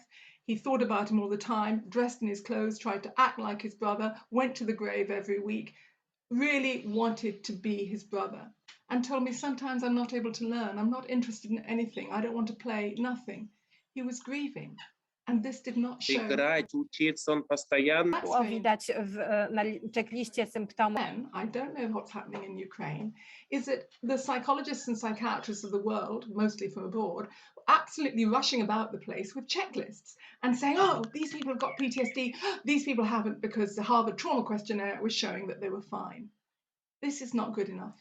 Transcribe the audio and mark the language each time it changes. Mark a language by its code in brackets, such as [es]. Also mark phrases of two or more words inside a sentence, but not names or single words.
[en] He thought about him all the time, dressed in his clothes, tried to act like his brother, went to the grave every week, really wanted to be his brother, and told me, sometimes I'm not able to learn. I'm not interested in anything. I don't want to play, nothing. He was grieving, and this did not show. [ru] Играть, учиться, он постоянно. [pl] Widać na checkliście symptomów. [en] I don't know what's happening in Ukraine, is that the psychologists and psychiatrists of the world, mostly from abroad, were absolutely rushing about the place with checklists and saying, oh, these people have got PTSD, these people haven't, because the Harvard Trauma Questionnaire was showing that they were fine. This is not good enough.